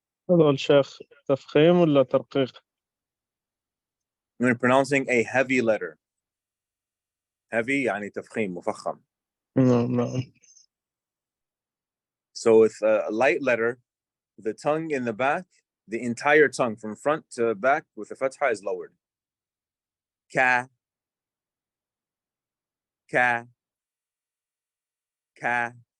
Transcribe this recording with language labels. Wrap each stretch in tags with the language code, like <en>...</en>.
<ar>هذول شيخ تفخيم ولا ترقيق؟</ar> <en>When pronouncing a heavy letter.</en> <ar>Heavy يعني تفخيم مفخم.</ar> <en>No. So with a light letter, the tongue in the back, the entire tongue from front to back with the fatha is lowered. Ka, ka, ka.</en>